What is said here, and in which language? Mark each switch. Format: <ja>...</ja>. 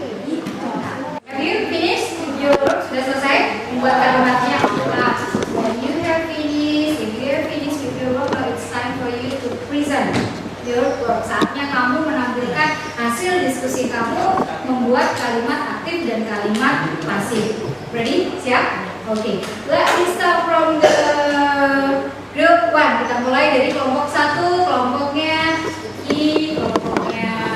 <en>Have you finished your work?</en> <id>Sudah selesai membuat kalimatnya?</id> <en>When you have finished, if you have finished with your work, now it's time for you to present your work.</en> <id>Saatnya kamu menampilkan hasil diskusi kamu membuat kalimat aktif dan kalimat pasif.</id> <en>Ready?</en> <id>Siap?</id> <en>Oke. Let's start from the group 1.</en> <id>Kita mulai dari kelompok 1, kelompoknya I, kelompoknya</id>